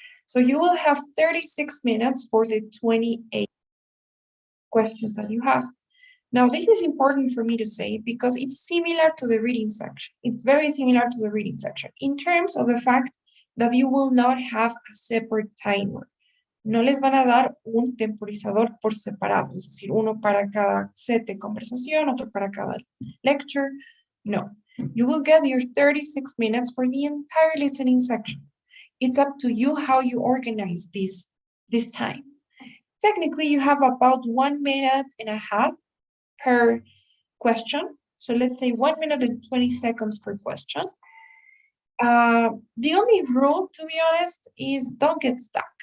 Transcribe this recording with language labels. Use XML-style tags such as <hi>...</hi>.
<en>So you will have 36 minutes for the 28 questions that you have. Now, this is important for me to say because it's similar to the reading section. It's very similar to the reading section in terms of the fact that you will not have a separate timer.</en> <es>No les van a dar un temporizador por separado, es decir, uno para cada set de conversación, otro para cada lecture.</es> <en>No, you will get your 36 minutes for the entire listening section. It's up to you how you organize this time. Technically, you have about 1 minute and a half per question. So let's say 1 minute and 20 seconds per question. The only rule, to be honest, is don't get stuck.</en>